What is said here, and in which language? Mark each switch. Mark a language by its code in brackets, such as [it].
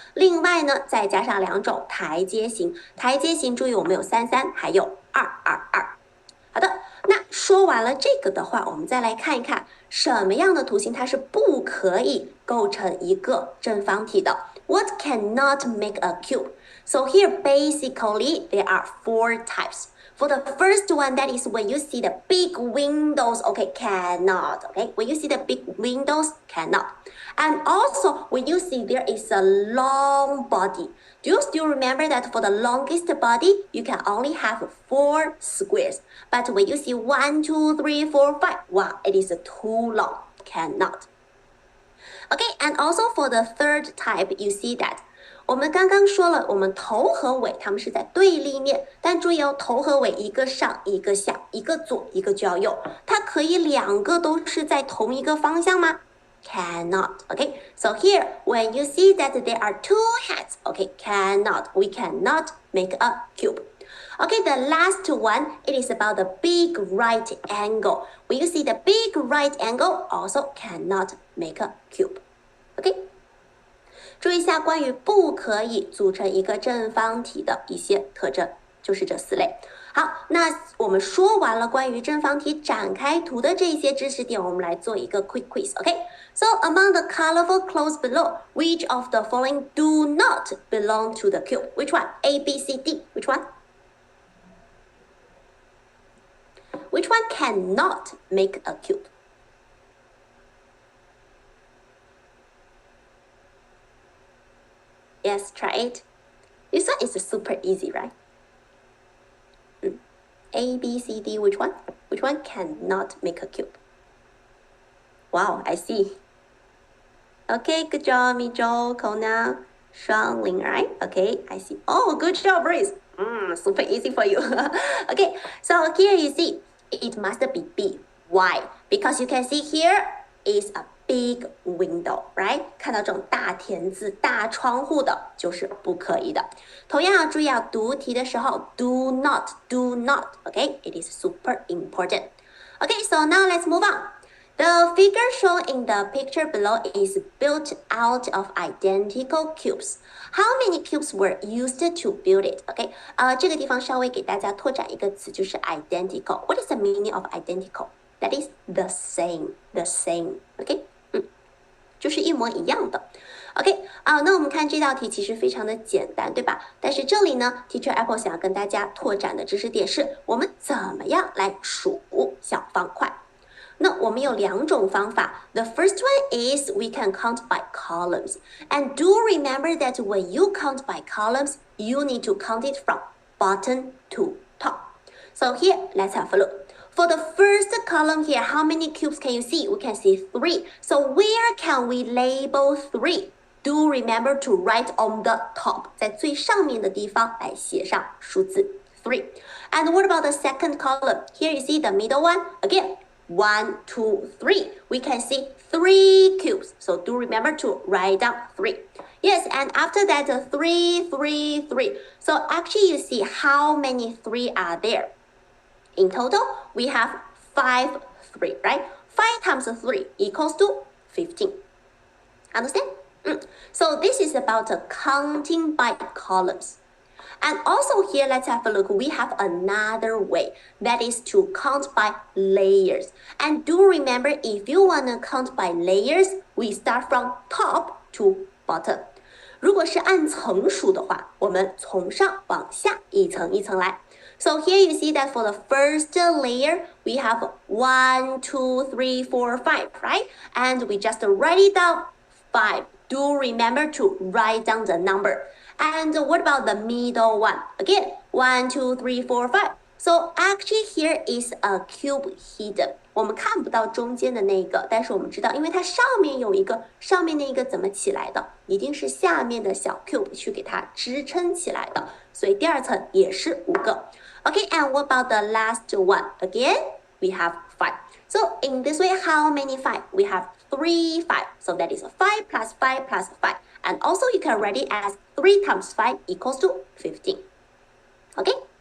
[zh] 另外呢，再加上2种台阶型，注意我们有33，还有222。好的，那说完了这个的话，我们再来看一看什么样的图形它是不可以构成一个正方体的。 [en] What cannot make a cube? So here basically there are 4 types. For the first one, that is when you see the big windows, okay, cannot, okay? When you see the big windows, cannot. And also, when you see there is a long body, do you still remember that for the longest body, you can only have 4 squares? But when you see 1, 2, 3, 4, 5, wow, it is too long, cannot. Okay, and also for the third type, you see that [zh] 我们刚刚说了，我们头和尾它们是在对立面，但注意哦，头和尾一个上一个下，一个左一个就要右，它可以2个都是在同一个方向吗？ [en] Cannot. Okay, so here when you see that there are 2 heads, okay, cannot. We cannot make a cube. Okay, the last one, it is about the big right angle. When you see the big right angle, also cannot make a cube. Okay. [zh] 注意一下关于不可以组成一个正方体的一些特征，就是这4类。好，那我们说完了关于正方体展开图的这些知识点，我们来做一个 quick quiz。 [en] OK, so among the colorful clues below, which of the following do not belong to the cube? Which one? A, B, C, D. Which one? Which one cannot make a cube? Yes, try it. This one is super easy, right? A, B, C, D, which one? Which one cannot make a cube? Wow, I see. Okay, good job, Mijo, Kona, Shuangling, right? Okay, I see. Oh, good job, Grace. Super easy for you. Okay, so here you see, it must be B. Why? Because you can see here is a big window, right? [zh] 看到这种大田字、大窗户的，就是不可以的。同样要注意，要读题的时候 [en] do not, okay? It is super important. Okay, so now let's move on. The figure shown in the picture below is built out of identical cubes. How many cubes were used to build it? [zh] Okay, 这个地方稍微给大家拓展一个词，就是 identical. [en] What is the meaning of identical? That is the same, the same. [zh] Okay, 就是一模一样的。OK，那我们看这道题其实非常的简单，对吧？但是这里呢，Teacher Apple 想要跟大家拓展的知识点是，我们怎么样来数小方块？那我们有两种方法。 [en] The first one is we can count by columns. And do remember that when you count by columns, you need to count it from bottom to top. So here, let's have a look. For the first column here, how many cubes can you see? We can see 3. So where can we label 3? Do remember to write on the top. [zh] 在最上面的地方来写上数字 3. [en] And what about the second column? Here you see the middle one. Again, 1, 2, 3. We can see 3 cubes. So do remember to write down 3. Yes, and after that, 3, 3, 3. So actually you see how many 3 are there. In total, we have 5 3, right? 5 times 3 equals to 15. Understand? So this is about counting by columns. And also here, let's have a look. We have another way. That is to count by layers. And do remember, if you want to count by layers, we start from top to bottom. [zh] 如果是按层数的话，我们从上往下一层一层来。 [en] So here you see that for the first layer, we have 1, 2, 3, 4, 5, right? And we just write it down 5. Do remember to write down the number. And what about the middle one? Again, 1, 2, 3, 4, 5. So actually here is a cube hidden. [zh] 我们看不到中间的那个，但是我们知道，因为它上面有一个，上面那个怎么起来的？一定是下面的小 cube 去给它支撑起来的。所以第二层也是5个。 [en] Okay, and what about the last one? Again, we have 5. So in this way, how many 5? We have 3, 5. So that is 5 plus 5 plus 5. And also you can write it as 3 times 5 equals to 15. Okay?